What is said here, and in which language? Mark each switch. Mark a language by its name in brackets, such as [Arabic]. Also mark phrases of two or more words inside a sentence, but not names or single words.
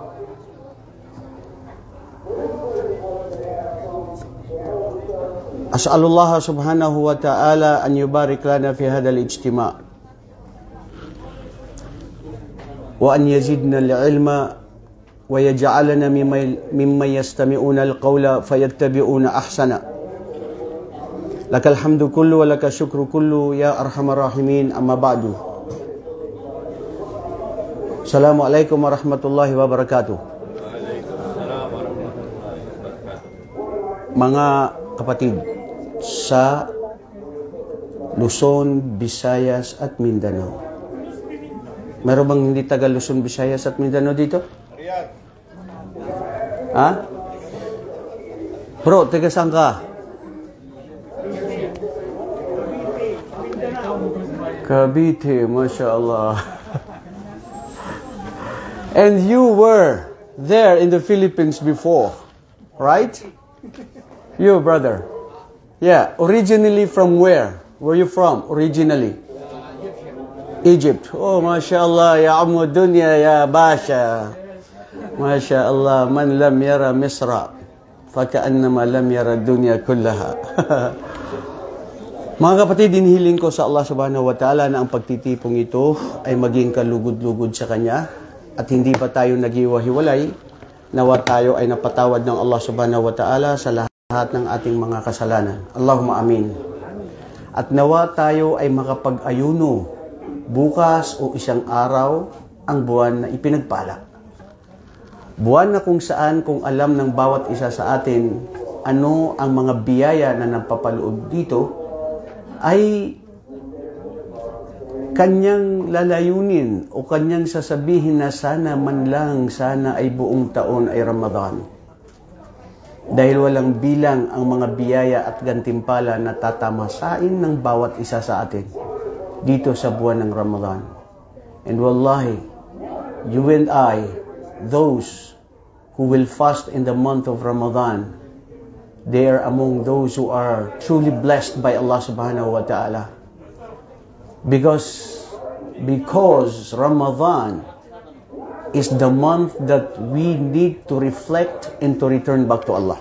[Arabic] أسأل الله سبحانه وتعالى أن يبارك لنا في هذا الاجتماع وأن يزيدنا العلم ويجعلنا ممن يستمعون القول فيتبعون أحسنه. لك الحمد كله ولك الشكر كله يا أرحم الراحمين. أما بعد، السلام عليكم ورحمة الله وبركاته. [Filipino] Mga kapatid sa Luzon, Visayas at Mindanao. Meron bang hindi taga Luzon, Visayas at Mindanao dito? Ha? Bro, taga saan ka? Cavite, [Arabic] ما شاء الله. [English] And you were there in the Philippines before, right? You, brother. Yeah, originally from where? Where you from, originally? Egypt. [Arabic] Oh, ما شاء الله، يا عمو دنيا، يا باشا. ما شاء الله، من لم ير مصر فكأنما لم ير الدنيا كلها. [Filipino] Mga kapatid, hinihiling ko sa Allah [Arabic] سبحانه وتعالى [Filipino] na ang pagtitipong ito ay maging kalugod-lugod sa Kanya at hindi pa tayo naghiwa-hiwalay. Nawa tayo ay napatawad ng Allah [Arabic] سبحانه وتعالى [Filipino] sa lahat ng ating mga kasalanan. [Arabic] اللهم آمين. [Filipino] At nawa tayo ay makapag-ayuno bukas o isang araw ang buwan na ipinagpala. Buwan na kung saan, kung alam ng bawat isa sa atin ano ang mga biyaya na napapaloob dito, ay kanyang lalayunin o kanyang sasabihin na sana man lang, sana ay buong taon ay Ramadan. Dahil walang bilang ang mga biyaya at gantimpala na tatamasain ng bawat isa sa atin dito sa buwan ng Ramadan. [English] And wallahi, you and I, those who will fast in the month of Ramadan, they are among those who are truly blessed by Allah [Arabic] سبحانه وتعالى. [English] Because Ramadan is the month that we need to reflect and to return back to Allah.